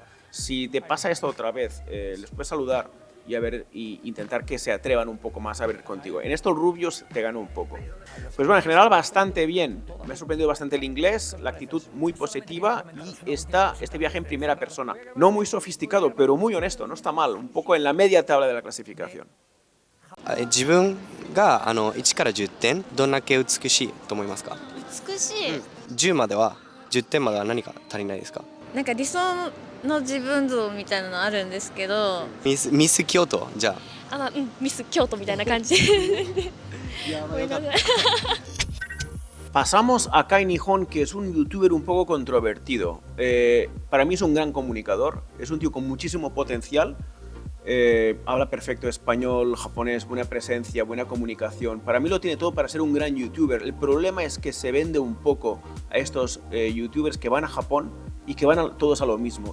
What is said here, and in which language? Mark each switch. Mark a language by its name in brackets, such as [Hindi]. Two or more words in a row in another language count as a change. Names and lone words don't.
[Spanish] Si te pasa esto otra vez, les puedes saludar y intentar que se atrevan un poco más a ver contigo. En estos rubios te gano un poco. Pues bueno, en general bastante bien. Me ha sorprendido bastante el inglés, la actitud muy positiva y este viaje en primera persona. No muy sofisticado, pero muy honesto, no está mal. Un poco en la media tabla de la clasificación. [Japanese] 自分が1から10点どんだけ美しいと思いますか？美しい、 10までは10点までは何か足りないですか？なんか理想の自分像みたいなのあるんですけど、ミス京都じゃあ。ミス京都みたいな感じ。ごめんなさい。 [Spanish] Pasamos a Kai Nihon, que es un youtuber un poco controvertido. Para mí es un gran comunicador, es un tío con muchísimo potencial. Habla perfecto español, japonés, buena presencia, buena comunicación. Para mí lo tiene todo para ser un gran youtuber. El problema es que se vende un poco a estos youtubers que van a Japón y que van todos a lo mismo.